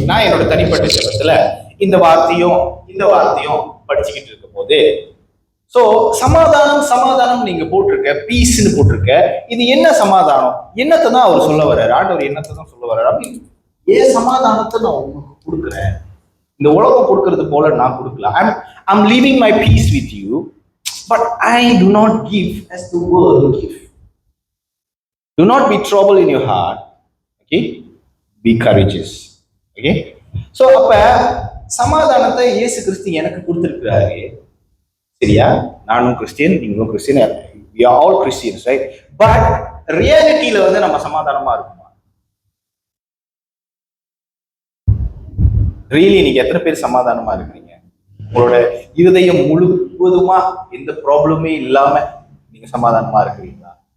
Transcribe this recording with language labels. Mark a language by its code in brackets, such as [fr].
[ta] நான் என்னோட தனிப்பட்ட ஜெபத்துல இந்த வார்த்தையும் படிச்சுக்கிட்டு இருக்கும் போது, சோ சமாதானம் நீங்க போட்டிருக்க, பீஸ்ன்னு போட்டிருக்க, இது என்ன சமாதானம்? என்னத்தை தான் அவர் சொல்ல வர்றாரு? ஆண்டவர் என்னத்தை தான் சொல்ல வர்றாரு? அப்படின்னு ஏன் சமாதானத்தை நான் உங்களுக்கு கொடுக்குறேன், இந்த உலகம் கொடுக்கறது போல நான் கொடுக்கல. [en] I'm leaving my peace with you, but I do not give as the world give. Do not be troubled in your heart. Okay, be courageous. [ta] Okay, so அப்ப சமாதானத்தை இயேசு கிறிஸ்து எனக்கு கொடுத்திருக்கிறாரு. சரியா? நானும் கிறிஸ்டியன், நீங்களும் Christian, [en] we are all Christians, right? [ta] But ரியாலிட்டியில வந்து நம்ம சமாதானமா இருக்குமா? ரியலி நீங்க எத்தனை பேர் சமாதானமா இருக்கிறீங்க? உங்களோட இருதயம் முழுவதுமா எந்த ப்ராப்ளமே இல்லாம நீங்க சமாதானமா இருக்கிறீங்களா?